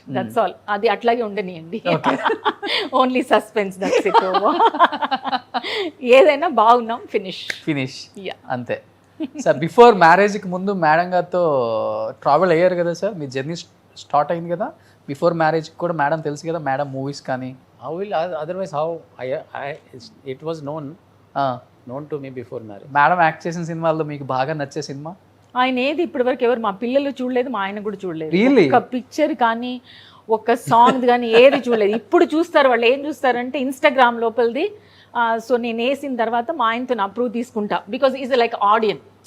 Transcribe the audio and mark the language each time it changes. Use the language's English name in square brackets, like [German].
[English] That's all. [Telugu] అది అట్లాగే ఉండనియండి. [English] Only suspense, that's it. [Telugu] ఏదైనా బాగున్నాం, ఫినిష్. ఫినిష్ అంతే. సార్ [English] before మ్యారేజ్కి [Telugu] ముందు మేడం గారితో ట్రావెల్ అయ్యారు కదా సార్, మీ జర్నీ స్టార్ట్ అయింది కదా. బిఫోర్ మ్యారేజ్కి కూడా మేడం తెలుసు కదా, మేడం మూవీస్ కానీ. [English] How will otherwise how it was known to me before marriage. [Telugu] Madam act చేసిన సినిమాల్లో మీకు బాగా నచ్చే సినిమా? ఆయన ఏది ఇప్పటి వరకు ఎవరు మా పిల్లలు చూడలేదు, మా ఆయన కూడా చూడలేదు. [English] Really? [Telugu] ఒక పిక్చర్ కానీ ఒక సాంగ్ కానీ ఏది చూడలేదు. ఇప్పుడు చూస్తారు వాళ్ళు. ఏం చూస్తారంటే ఇన్స్టాగ్రామ్ లోపలిది. సో నేను వేసిన తర్వాత మా ఆయనతో అప్రూవ్ తీసుకుంటా, [English] Because is like ఆడియన్.